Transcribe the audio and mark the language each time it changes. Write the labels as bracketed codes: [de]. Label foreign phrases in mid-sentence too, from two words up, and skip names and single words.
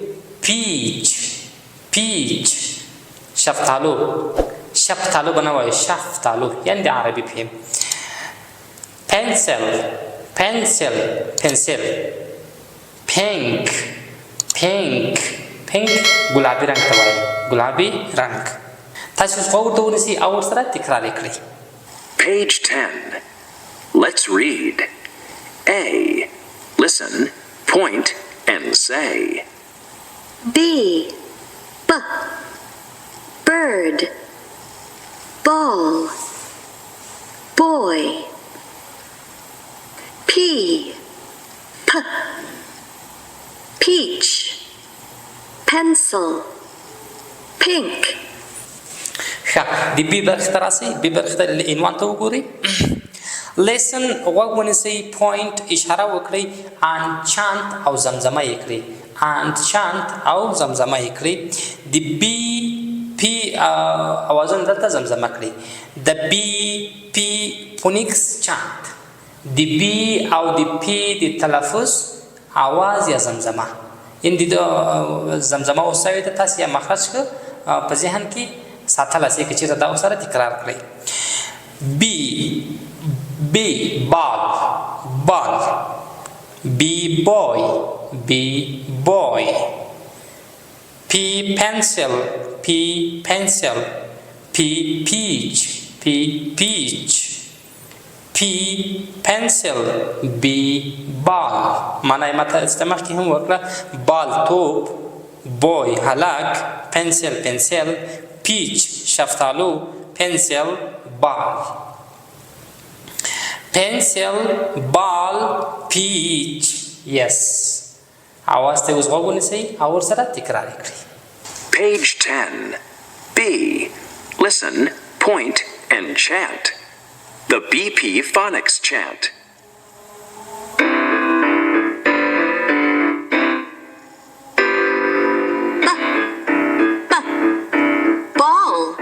[ps] پیچ شفتالو به نه وایي شفتالو، یعنې د عربي پی. پنسل. پینک ګلابي رنګ ته وایي ګلابي رنګ. تاسو غوږ ورته ونیسئ او ورسره تکرار یې کړئ. [en] Page 10. Let's read. A. Listen, point, and say. B. Bird. Ball. Boy. P. Peach. Pencil. Pink. [ps] ښه، د بی برخې ته راسئ. بی برخې ته عنوان ته وګورئ. لیسن غوږ ونیسئ، پوینټ اشاره وکړئ، [en] and chant [ps] او زمزمه یې کړئ. د بی پی اوازونه دلته زمزمه کړئ. د [en] BP phonics chant. [ps] د بی او د پی د تلفظ آواز یا زمزمه، یعنې د زمزمه اوسوي ده تاسو یا مخرج په ذهن کې ساتلی شئ که چېرته دا ورسره تکرار کړئ. [en] B ball. B boy. P pencil. P peach. P pencil. B ball. [ps] معنی یې ماته مخکې هم وکړه. بال توپ، بوی هلک، [en] pencil peach [ps] شفتالو، [en] pencil ball. pencil, ball, peach. Yes. [ps] आवाज ته اوس غوږ ونیسئ او ورسره تکرار یې کړئ. [en] Page 10. B. Listen, point, and chant. The BP phonics chant. Ball.